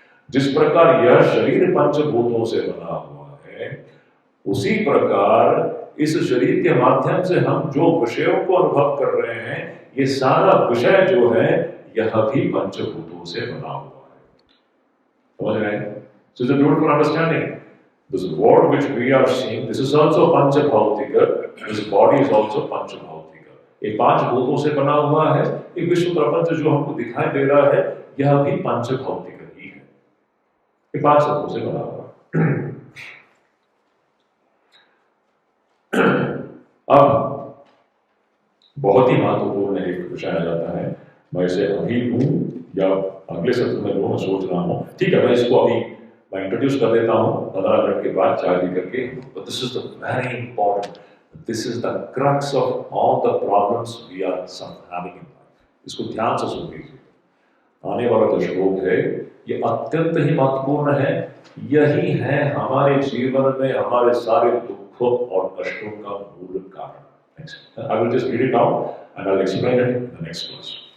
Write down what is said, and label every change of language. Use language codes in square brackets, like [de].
[hi] जिस प्रकार यह शरीर पंचभूतों से बना हुआ है, उसी प्रकार इस शरीर के माध्यम से हम जो विषयों को अनुभव कर रहे हैं, ये सारा विषय जो है यह भी पंचभूतों से बना हुआ है। समझ रहे हैं? [en] So it's a beautiful understanding. This world which we are seeing, this is also Panchabhautika. This body is also Panchabhautika. [hi] ये पांच भूतों से बना हुआ है। ये विश्व प्रपंच जो हमको दिखाई दे रहा है, यह भी पंचभौतिक ही है। ये पांच तत्वों से बना हुआ है। अब बहुत ही महत्वपूर्ण एक विषय आ जाता है। मैं इसे अभी हूं या अगले सत्र में लूं, मैं सोच रहा हूं। ठीक है, मैं इसको अभी मैं इंट्रोड्यूस कर देता हूं, 15 मिनट के बाद चाय पी करके। [en] But this is the very important, this is the crux of all the problems we are having in life. [hi] इसको ध्यान से सुन लीजिए। आने वाला जो श्लोक है ये अत्यंत ही महत्वपूर्ण है। यही है हमारे जीवन में हमारे सारे दुखों और कष्टों का मूल कारण। [en] Next. I will just read it out and I'll explain it in the next class.